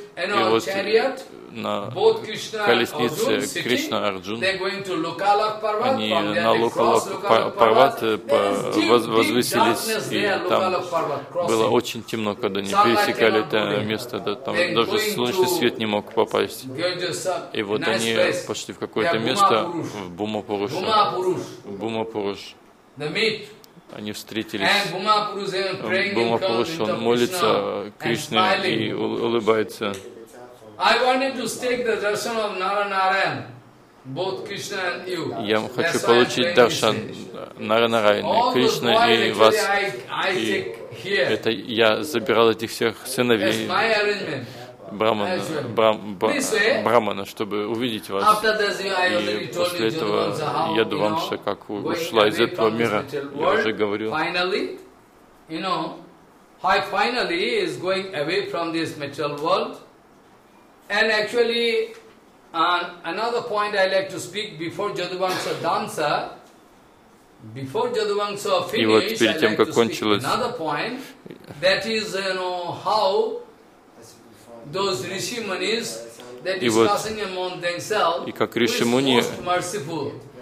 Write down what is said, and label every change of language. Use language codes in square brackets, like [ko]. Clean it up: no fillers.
[ru] И вот на колеснице Кришна и Арджун, они на Лукалак Парват возвысились, и там было очень темно, когда они пересекали это место, там даже солнечный свет не мог попасть. И вот они пошли в какое-то место, в Бумапуруша. Бумапуруш. Они встретились. Бумапуруш, он молится Кришне и улыбается. [en] I wanted to take the darshan of Naranarayan, both Krishna and you. [ru] Я хочу получить даршан Наранарайны, Кришна и вас. И это я забирал этих всех сыновей Брахмана, чтобы увидеть вас. И после этого я думал, что как ушла из этого мира, я уже говорил. [en] Finally, you know, I finally is going away from this material world. And actually, another point I like to speak before Jadubangsa Dansa, before Jadubangsa finish, I like to speak another point, that is, you know, how those Rishi Munis, they're discussing among themselves, who is most merciful.